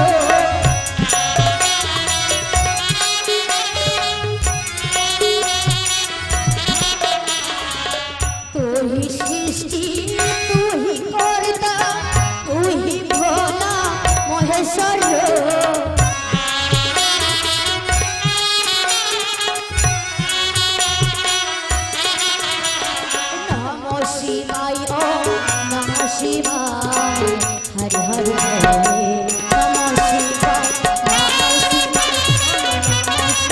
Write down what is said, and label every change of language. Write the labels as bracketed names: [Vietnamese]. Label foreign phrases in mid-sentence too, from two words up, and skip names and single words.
[Bangla] তুহি সৃষ্টি, তুহি কর্তা, তুহি ভোলা মহেশ্বর। [Sanskrit] নমঃ শিবায়, ওম নমঃ শিবায়, [Bangla] হরি হরি ভোলে, [Sanskrit] নমঃ শিবায়, নমঃ শিবায়, নমঃ